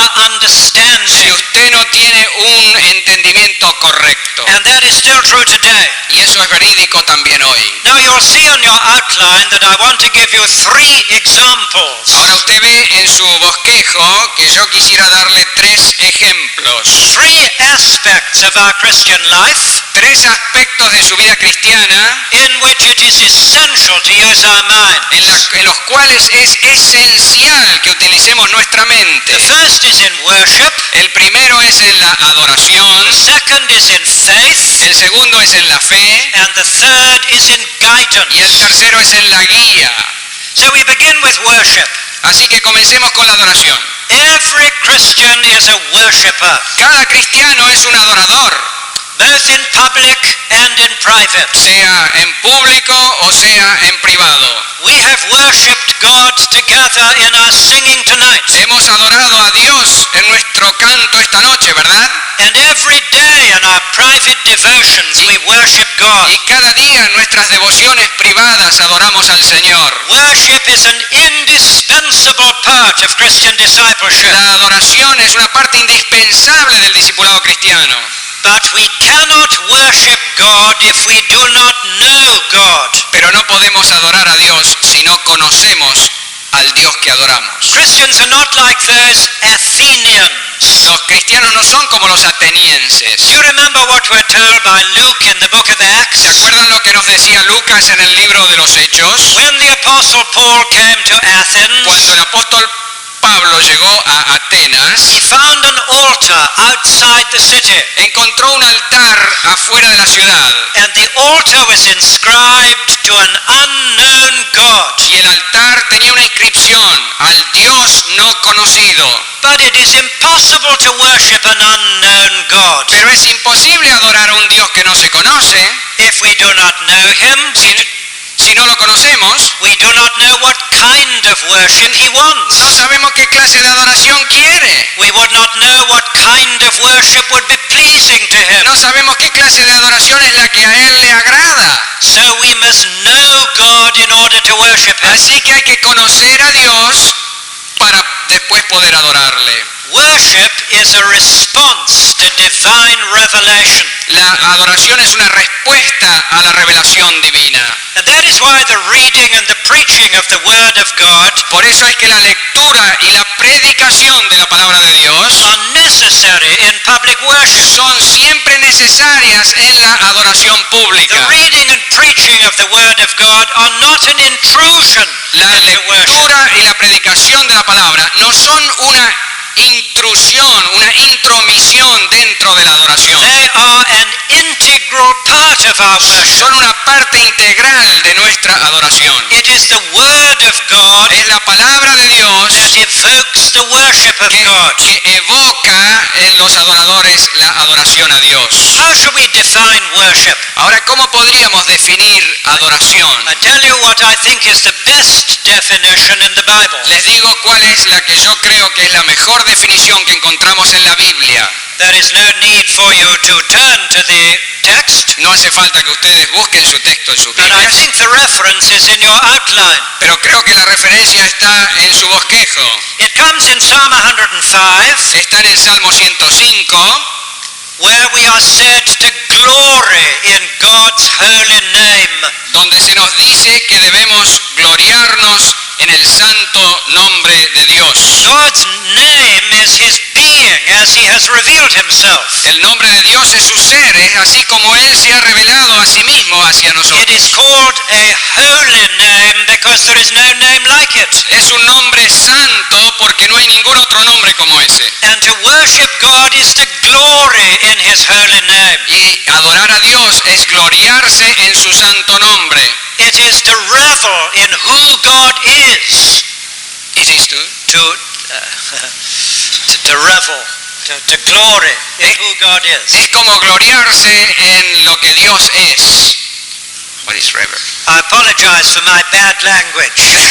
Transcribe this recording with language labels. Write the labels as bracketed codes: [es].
[es] si [en] understanding. [es] usted no tiene un entendimiento correcto. [en] And that is still true today. [es] Y eso es verídico también hoy. [en] Now you'll see on your outline that I want to give you 3 examples. [es] Ahora usted ve en su bosquejo que yo quisiera darle 3 ejemplos. [en] 3 aspects of our Christian life [es] 3 aspectos de su vida cristiana [en] in which it is essential to use our minds. [es] en los cuales es esencial que utilicemos nuestra [en] The [es] mente. [en] first is in worship, [es] El primero es en la adoración, [en] the second is in faith, [es] el segundo es en la fe [en] and the third is in [es] y el [en] guidance. [es] tercero es en la guía. [en] So we begin with worship. [es] Así que comencemos con la adoración. [en] Every Christian is a worshipper, [es] Cada cristiano es un adorador, [en] both in public and in private. [es] sea en público o sea en privado. [en] We have worshipped God together in our singing tonight. [es] Hemos adorado a Dios en nuestro canto esta noche, ¿verdad? [en] And every day in our private devotions we worship God. [es] Y cada día en nuestras devociones privadas adoramos al Señor. [en] Worship is an indispensable part of Christian discipleship. [es] La adoración es una parte indispensable del discipulado cristiano. [en] But we cannot worship God if we do not know God. [es] Pero no podemos adorar a Dios si no conocemos al Dios que adoramos. [en] Christians are not like those Athenians. [es] Los cristianos no son como los atenienses. [en] Do you remember what we're told by Luke in the book of [es] ¿Se [en] Acts? [es] acuerdan lo que nos decía Lucas en el libro de los Hechos? [en] When the apostle Paul came to [es] Cuando [en] Athens, [es] el apóstol Pablo llegó a [en] he [es] Atenas, [en] found an altar outside the city. [es] encontró un altar afuera de la ciudad [en] And the altar was inscribed to an unknown God. [es] y el altar tenía una inscripción al Dios no conocido. [en] But it is impossible to worship an unknown God. [es] Pero es imposible adorar a un Dios que no se conoce [en] If we do not know him, [es] si no lo conocemos. [en] we do not know what kind of worship he [es] No [en] wants. [es] sabemos qué clase de adoración quiere. [en] We would not know what kind of worship would be pleasing to him. [es] No sabemos qué clase de adoración es la que a Él le agrada. [en] So we must know God in order to worship him. [es] Así que hay que conocer a Dios para después poder adorarle. [en] Worship is a response to divine revelation. [es] La adoración es una respuesta a la revelación divina. [en] And that is why the reading and the preaching of the Word of God [es] Por eso es que la lectura y la predicación de la palabra de Dios [en] are necessary in public worship. [es] son siempre necesarias en la adoración [en] The [es] pública. [en] reading and preaching of the Word of God are not an intrusion [es] La [en] into worship. [es] lectura y la predicación de la palabra no son una intrusión, una intromisión dentro de la adoración. [en] They are an integral part of our worship. [es] Son una parte integral de nuestra adoración. [en] It is the Word of God [es] Es la palabra de Dios [en] that evokes the worship of God. [es] que evoca en los adoradores la adoración a Dios. [en] How should we define worship? [es] Ahora, ¿cómo podríamos definir adoración? [en] I tell you what I think is the best definition in the Bible. [es] Les digo cuál es la que yo creo que es la mejor definición que encontramos en la Biblia. [en] There is no need for you to turn to the text, [es] No hace falta que ustedes busquen su texto en sus [en] but I [es] Biblias, [en] think the reference is in your outline. [es] pero creo que la referencia está en su bosquejo. [en] It comes in Psalm 105, [es] Está en el Salmo 105, [en] where we are said to glory in God's holy name. [es] donde se nos dice que debemos gloriarnos en el santo nombre de Dios. [en] God's name is his being as he has revealed himself. [es] El nombre de Dios es su ser, es así como Él se ha revelado a sí mismo hacia [en] It is called a holy name because there is no name like it. [es] Es un nombre santo porque no hay ningún otro nombre como ese. [en] And to worship God is to glory in his holy name. [es] Y adorar a Dios es gloriarse en su santo nombre. [en] It is to revel in who God is. It is to To revel, to glory in who God is. [es] Es como gloriarse en lo que Dios es. [en] What is rever? I apologize for my bad language.